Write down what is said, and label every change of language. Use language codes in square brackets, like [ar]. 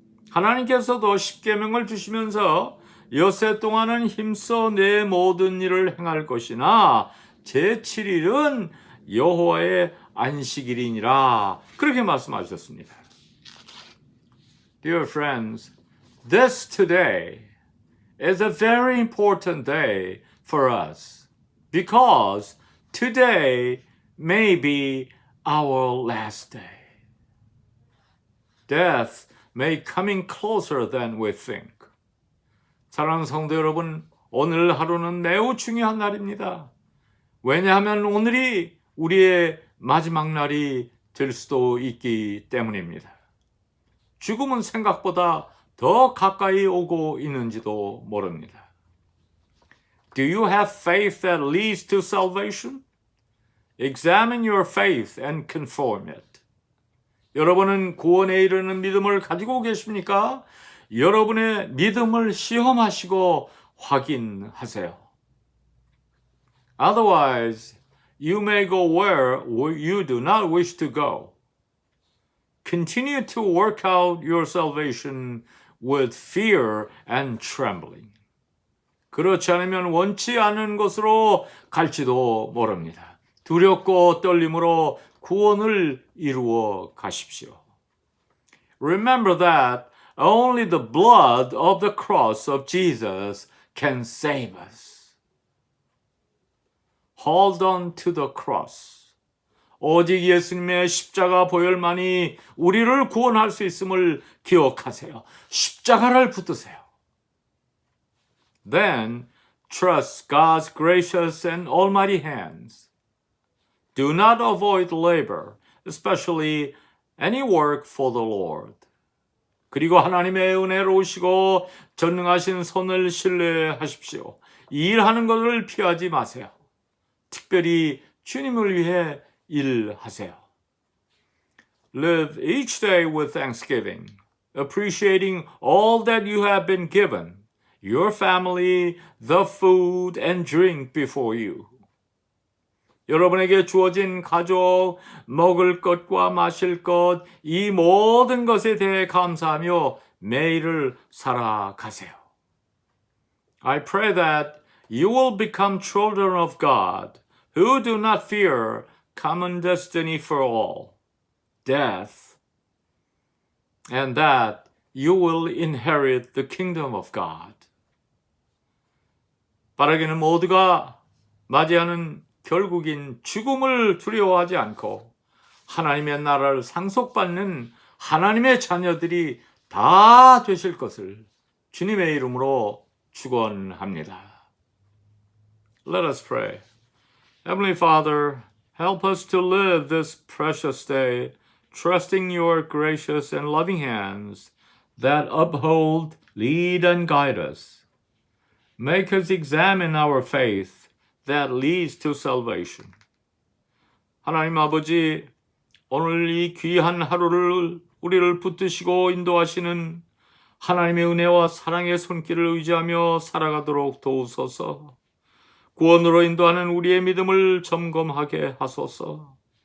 [ko] 하나님께서도 십계명을 주시면서 엿새 동안은 힘써 내 모든 일을 행할 것이나 제7일은 여호와의 안식일이니라. 그렇게 말씀하셨습니다. [en] Dear friends, this today is a very important day for us because today may be our last day. Death may coming closer than we think. [ko] 사랑하는 성도 여러분, 오늘 하루는 매우 중요한 날입니다. 왜냐하면 오늘이 우리의 마지막 날이 될 수도 있기 때문입니다. 죽음은 생각보다 더 가까이 오고 있는지도 모릅니다. [en] Do you have faith that leads to salvation? Examine your faith and conform it. [ko] 여러분은 구원에 이르는 믿음을 가지고 계십니까? 여러분의 믿음을 시험하시고 확인하세요. [en] Otherwise, you may go where you do not wish to go. Continue to work out your salvation with fear and trembling. [ko] 그렇지 않으면 원치 않은 곳으로 갈지도 모릅니다. 두렵고 떨림으로 구원을 이루어 가십시오. [en] Remember that only the blood of the cross of Jesus can save us. Hold on to the cross. [ko] 오직 예수님의 십자가 보혈만이 우리를 구원할 수 있음을 기억하세요. 십자가를 붙드세요. [en] Then trust God's gracious and almighty hands. Do not avoid labor, especially any work for the Lord. [ko] 그리고 하나님의 은혜로우시고 전능하신 손을 신뢰하십시오. 일하는 것을 피하지 마세요. 특별히 주님을 위해 일하세요. [en] Live each day with thanksgiving, appreciating all that you have been given, your family, the food and drink before you. [ko] 여러분에게 주어진 가족, 먹을 것과 마실 것, 이 모든 것에 대해 감사하며 매일을 살아가세요. [en] I pray that you will become children of God who do not fear common destiny for all, death, and that you will inherit the kingdom of God. [ko] 바라기는 모두가 맞이하는 결국인 죽음을 두려워하지 않고 하나님의 나라를 상속받는 하나님의 자녀들이 다 되실 것을 주님의 이름으로 축원합니다. [en] Let us pray. Heavenly Father, help us to live this precious day, trusting your gracious and loving hands that uphold, lead, and guide us. Make us examine our faith that leads to salvation. [ko] 하나님 아버지, 오늘 이 귀한 하루를 우리를 붙드시고 인도하시는 하나님의 은혜와 사랑의 손길을 의지하며 살아가도록 도우소서. 구원으로 인도하는 우리의 믿음을 점검하게 하소서.